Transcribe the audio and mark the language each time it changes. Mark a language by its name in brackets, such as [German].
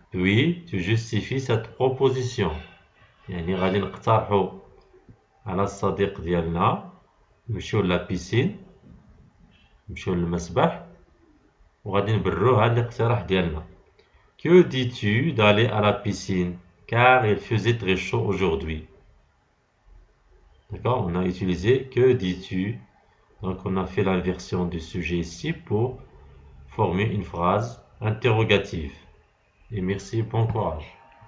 [French] Puis, tu justifies cette proposition. [Arabic] يعني غادي نقترحوا على الصديق ديالنا نمشيو لا بيسين نمشيو للمسبح وغادي نبروه هذا الاقتراح ديالنا. [French] Que dis-tu d'aller à la piscine? Car il faisait très chaud aujourd'hui. D'accord? On a utilisé que dis-tu. Donc on a fait l'inversion du sujet ici pour former une phrase interrogative. Et merci, bon courage.